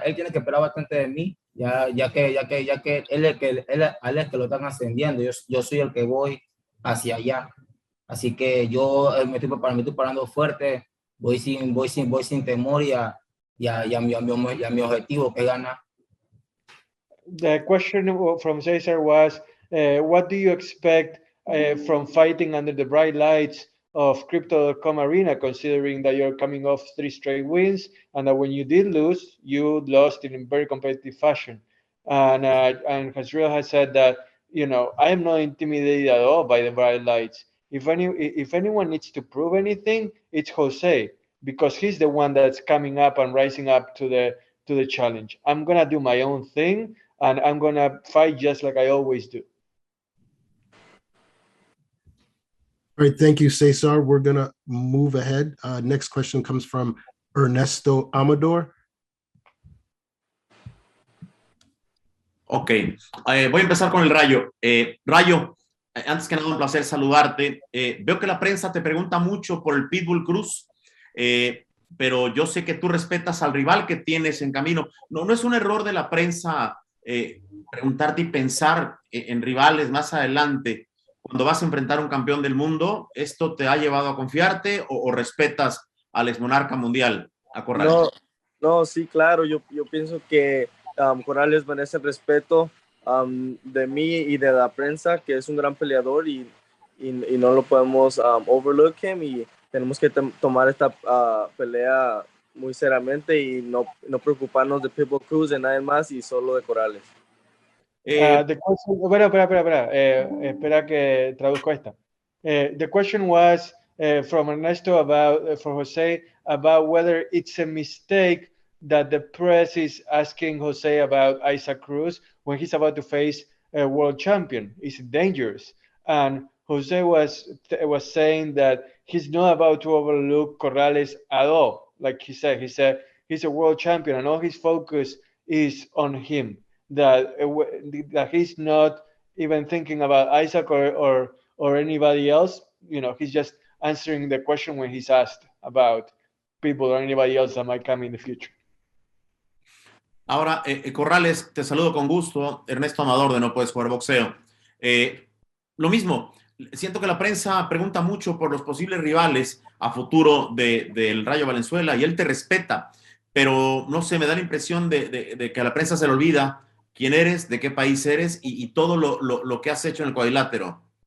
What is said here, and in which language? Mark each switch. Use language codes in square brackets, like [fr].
[es] Él tiene que esperar bastante de mí, ya que él es que lo están ascendiendo. Yo soy el que voy hacia allá. Así que yo me estoy preparando fuerte. Voy sin temor y a mi objetivo, que gana. [en] The question from Cesar was, what do you expect from fighting under the bright lights of Crypto.com Arena, considering that you're coming off 3 straight wins, and that when you did lose, you lost in a very competitive fashion. And Jezreel has said that, I am not intimidated at all by the bright lights. If anyone needs to prove anything, it's Jose, because he's the one that's coming up and rising up to the challenge. I'm gonna do my own thing, and I'm gonna fight just like I always do. All right, thank you, Cesar. We're gonna move ahead. Next question comes from Ernesto Amador. [es] Ok, voy a empezar con el Rayo. Rayo, antes que nada, un placer saludarte. Veo que la prensa te pregunta mucho por el Pitbull Cruz, pero yo sé que tú respetas al rival que tienes en camino. No es un error de la prensa preguntarte y pensar en rivales más adelante. Cuando vas a enfrentar a un campeón del mundo, ¿esto te ha llevado a confiarte o respetas al exmonarca mundial, a Corrales? No, sí, claro. Yo pienso que Corrales merece el respeto de mí y de la prensa, que es un gran peleador y no lo podemos [en] overlook him, [es] y tenemos que tomar esta pelea muy seriamente y no preocuparnos de Pitbull Cruz, de nadie más y solo de Corrales. [en] The question, [es] espera que traduzco esta. [en] The question was from Ernesto for Jose about whether it's a mistake that the press is asking Jose about Isaac Cruz when he's about to face a world champion. Is it dangerous? And Jose was saying that he's not about to overlook Corrales at all. Like he said he's a world champion and all his focus is on him. That he's not even thinking about Isaac or anybody else. He's just answering the question when he's asked about people or anybody else that might come in the future. [es] Ahora, Corrales, te saludo con gusto. Ernesto Amador de No Puedes Jugar Boxeo. Lo mismo, siento que la prensa pregunta mucho por los posibles rivales a futuro del Rayo Valenzuela y él te respeta, pero no sé, me da la impresión de que a la prensa se le olvida quién eres, de qué país eres y todo lo que has hecho en el cuadrilátero.